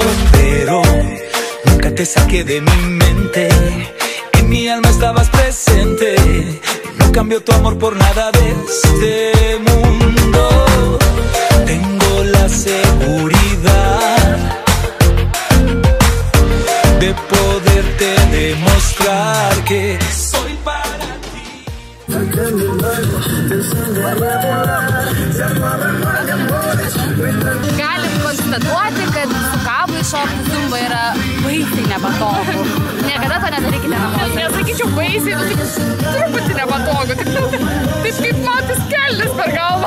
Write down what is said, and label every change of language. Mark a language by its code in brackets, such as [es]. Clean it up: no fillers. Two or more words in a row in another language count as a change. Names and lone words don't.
[es] Pero nunca te saqué de mi mente, en mi alma estabas presente. No cambio tu amor por nada de este mundo. Tengo la seguridad de poderte demostrar que soy para ti. [lt] Galim konstatuoti, kad su kablai šokti zumba yra baisiai nepatogu. Niekada to nedarykite namuose. Nesakyčiau baisiai, nu tik truputį nepatogu, taip kaip matis kelnes per galvą.